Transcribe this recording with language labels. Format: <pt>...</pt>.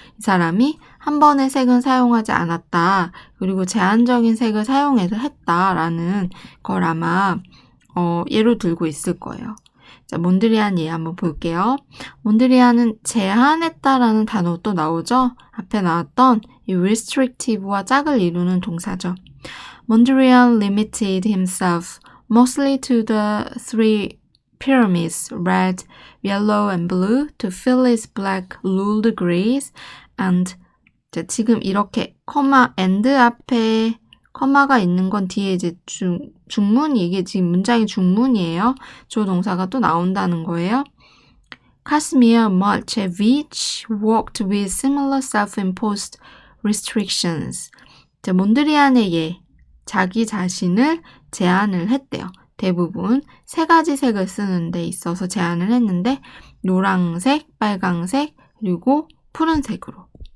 <ko>이 사람이 한 번의 색은 사용하지 않았다. 그리고 제한적인 색을 사용해도 했다라는 걸 아마 예로 들고 있을 거예요. 자, 몬드리안 예 한번 볼게요. 몬드리안은 제한했다라는 단어 또 나오죠? 앞에 나왔던 이 restrictive와 짝을 이루는 동사죠.</ko> <en>Mondrian limited himself mostly to the three pyramids, red, yellow, and blue, to fill his black ruled grids, and</en> <ko>지금 이렇게 and 앞에 커마가 있는 건 뒤에 이제 중문이, 이게 지금 문장이 중문이에요. 조동사가 또 나온다는 거예요.</ko> <en>Casimir Malchevich worked with similar self-imposed restrictions.</en> <ko>몬드리안의 예, 자기 자신을 제한을 했대요. 대부분 세 가지 색을 쓰는 데 있어서 제한을 했는데 노란색, 빨강색, 그리고 푸른색으로.</ko>